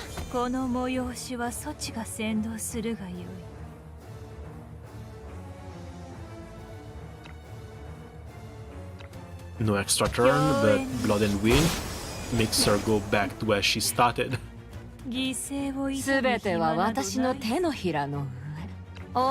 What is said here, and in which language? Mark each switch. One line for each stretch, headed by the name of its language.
Japanese: この催しはそちが先導するがよい。
English: No extra turn, but Blood and Wind makes her go back to where she started.
Japanese: 犠牲をすべては私の手のひらの上。